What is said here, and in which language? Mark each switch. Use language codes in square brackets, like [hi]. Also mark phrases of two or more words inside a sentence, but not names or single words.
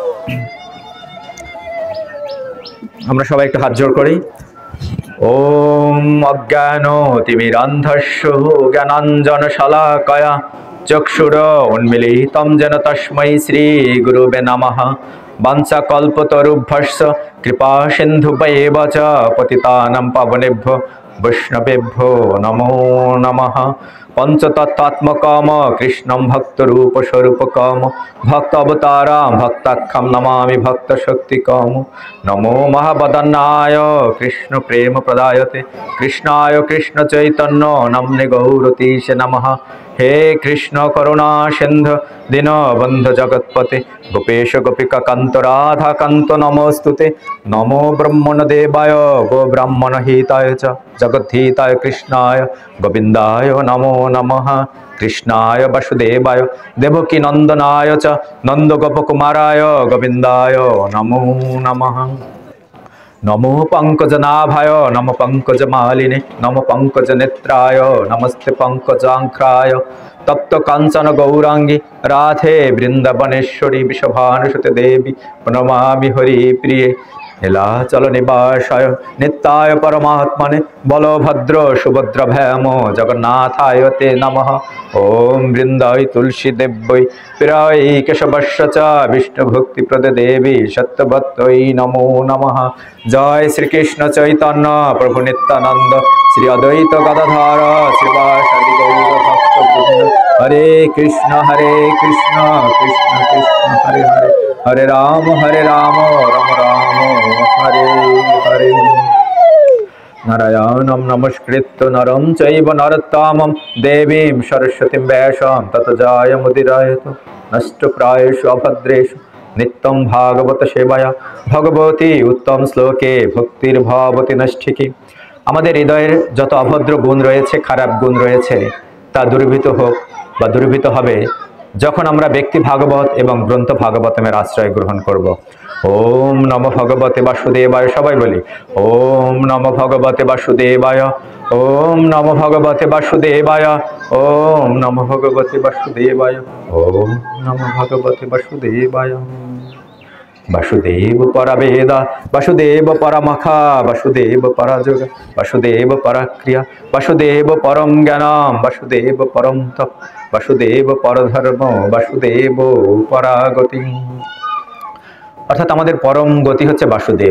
[bn] আমরা সবাই একটু হাত জোড় করি। [sa] ওম অজ্ঞান তিমিরান্ধস্য জ্ঞানাঞ্জন শলাকয়া চক্ষুর উন্মিলিতম যেন তস্मै শ্রী গুরুবে নমঃ। বাঞ্ছাকল্পতরুভ্যশ্চ কৃপা সিন্ধুভ্যেব চ পতিতানাং পাবনেভ্যো বৈষ্ণবেভ্যো নমো নমঃ। পঞ্চতত্ত্বাত্মকম কৃষ্ণং ভক্তরূপস্বরূপকম ভক্ত অবতারাম ভক্তাখ্যম নমামি ভক্ত শক্তিকম। নমো মহাবদন্নায় কৃষ্ণ প্রেম প্রদায়তে কৃষ্ণায় কৃষ্ণ চৈতন্য নাম্নে গৌরতীশে নমঃ। হে কৃষ্ণ করুণা সিন্ধু দীনবন্ধু জগৎপতে গোপেশ গোপিকা কান্ত রাধা কান্ত নমস্তুতে। নমো ব্রহ্মণ দেবায় গো ব্রাহ্মণ হিতায় চ জগদ্ধিতায় কৃষ্ণায় গোবিন্দায় নমো নমঃ। কৃষ্ণায় বাসুদেবায় দেবকী নন্দনায় চ নন্দ গোপকুমারায় গোবিন্দায় নমো নমঃ। নমো পঙ্কজনাভায় নমো পঙ্কজমালিনে নমো পঙ্কজনেত্রায় নমস্তে পঙ্কজাঙ্ঘ্রায়। তপ্ত কাঞ্চন গৌরাঙ্গী রাধে বৃন্দাবনেশ্বরী বৃষভানুসুতে দেবী প্রণমামি হরি প্রিয়ে। নীলাচল নিবাসায় নিত্যায় পরমাত্মনে বলভদ্র সুভদ্র ভ্যাম জগন্নাথায় তে নমঃ। ওম বৃন্দায় তুলসী দেব্যৈ প্রিয়ায় কেশবস্য চ বিষ্ণু ভক্তি প্রদ দেবী সত্যবত্যৈ নমো নমঃ। জয় শ্রীকৃষ্ণ চৈতন্য প্রভু নিত্যানন্দ শ্রী অদ্বৈত গদাধর শ্রীবাসাদি গৌর ভক্তবৃন্দ। হরে কৃষ্ণ কৃষ্ণ কৃষ্ণ হরে হরে, হরে রাম রাম রাম হরে হরে। নারায়ণং নমস্কৃত্য নরং চৈব নরোত্তমং দেবীং সরস্বতীং ব্যাসং ততো জয়মুদীরয়তু। নষ্টপ্রায়েষু অভদ্রেষু নিত্যং ভাগবত সেবায়া ভগবতী উত্তম শ্লোকে ভক্তির্ভবতি নষ্ঠিকি। [bn] আমাদের হৃদয়ের যত অভদ্র গুণ রয়েছে, খারাপ গুণ রয়েছে, তা দূরীভূত হোক বা দূরীভূত হবে যখন আমরা ব্যক্তি ভাগবত এবং গ্রন্থ ভাগবতমের আশ্রয় গ্রহণ করব। [sa] ওম নমো ভগবতে বাসুদেবায়, [bn] সবাই বলি [sa] ওম নমো ভগবতে বাসুদেবায়, ওম নমো ভগবতে বাসুদেবায়, ওম নমো ভগবতে বাসুদেবায়, ওম নমো ভগবতে বাসুদেবায়। বাসুদেব পরা বেদা, বাসুদেব পরমখা, বাসুদেব পরা যোগ, বাসুদেব পরা ক্রিয়া, বাসুদেব পরম জ্ঞানম, বাসুদেব পরম তপ, বাসুদেব পরধর্ম, বাসুদেব পরাগতি। [bn] অর্থাৎ আমাদের পরম গতি হচ্ছে বাসুদেব।